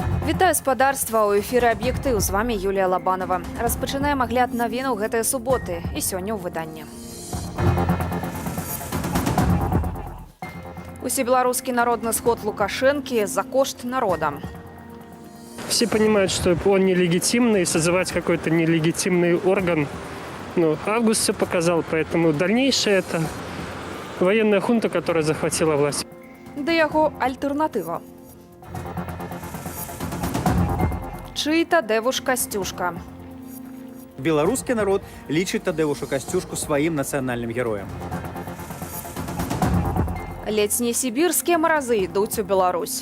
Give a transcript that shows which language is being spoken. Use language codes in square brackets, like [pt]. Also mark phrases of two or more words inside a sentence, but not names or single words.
[be] Вітаю спадарства, у эфіры «Аб'ектыў», з вами Юлія Лабанова. Распачынаем агляд навінаў гэтыя суботы і сёння ў выданні. Усебеларускі народны сход Лукашэнкі за кошт народа. [ru] Все понимают, что он нелегитимный, созывать какой-то нелегитимный орган. Август все показал, поэтому дальнейшее это военная хунта, которая захватила власть. [be] Да яго альтэрнатыва. Чый Тадеуш Касцюшка. Беларускі народ лічыць Тадеуша Касцюшку сваім нацыянальным героем. Ледзь не сібірскія маразы ідуць у Беларусь.